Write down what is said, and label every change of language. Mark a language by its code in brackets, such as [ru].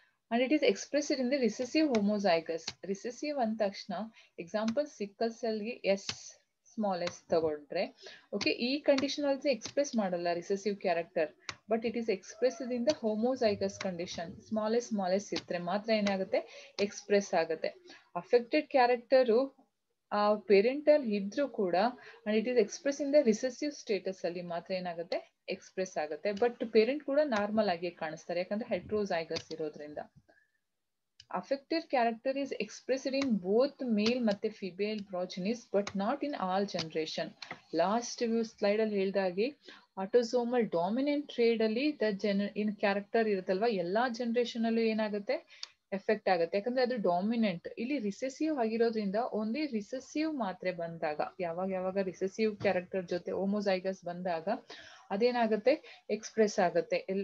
[en] And it is expressed in the recessive homozygous. [kn] Recessive ಅಂದ ತಕ್ಷಣ example sickle ಸೆಲ್ಗೆ small S ತಗೊಂಡ್ರೆ, okay, ಈ condition ಅಲ್ಲಿ ಎಕ್ಸ್ಪ್ರೆಸ್ ಮಾಡಲ್ಲ recessive character, but it is expressed in the homozygous condition. Small S ಇದ್ರೆ ಮಾತ್ರ ಏನಾಗುತ್ತೆ, express ಆಗುತ್ತೆ. ಅಫೆಕ್ಟೆಡ್ ಕ್ಯಾರೆಕ್ಟರು ಪೇರೆಂಟಲ್ ಇದ್ರೂ ಕೂಡ and it is express in the recessive status ಅಲ್ಲಿ ಮಾತ್ರ ಏನಾಗುತ್ತೆ, ಎಕ್ಸ್ಪ್ರೆಸ್ ಆಗುತ್ತೆ. ಬಟ್ ಪೇರೆಂಟ್ ಕೂಡ ನಾರ್ಮಲ್ ಆಗಿ ಕಾಣಿಸ್ತಾರೆ, ಯಾಕಂದ್ರೆ ಹೆಟ್ರೋಸೈಗಸ್ ಇರೋದ್ರಿಂದ. [en] affected character is expressed in both male ಮತ್ತೆ female progenies but not in all generation. [kn] Last slide ಅಲ್ಲಿ ಹೇಳ್ದಾಗೆ ಆಟೋಸೋಮಲ್ ಡಾಮಿನೆಂಟ್ ಟ್ರೇಡ್ ಅಲ್ಲಿ ಇನ್ ಕ್ಯಾರೆಕ್ಟರ್ ಇರುತ್ತಲ್ವಾ, ಎಲ್ಲಾ ಜನರೇಷನ್ ಅಲ್ಲೂ ಏನಾಗುತ್ತೆ, ಎಫೆಕ್ಟ್ ಆಗುತ್ತೆ. ಯಾಕಂದ್ರೆ ಅದು ಡಾಮಿನೆಂಟ್. ಇಲ್ಲಿ ರಿಸೆಸಿವ್ ಆಗಿರೋದ್ರಿಂದ ಓನ್ಲಿ ರಿಸೆಸಿವ್ ಮಾತ್ರೆ ಬಂದಾಗ, ಯಾವಾಗ ರಿಸೆಸಿವ್ ಕ್ಯಾರೆಕ್ಟರ್ ಜೊತೆ ಹೋಮೋಸೈಗಸ್ ಬಂದಾಗ ಅದೇನಾಗುತ್ತೆ, ಎಕ್ಸ್ಪ್ರೆಸ್ ಆಗುತ್ತೆ.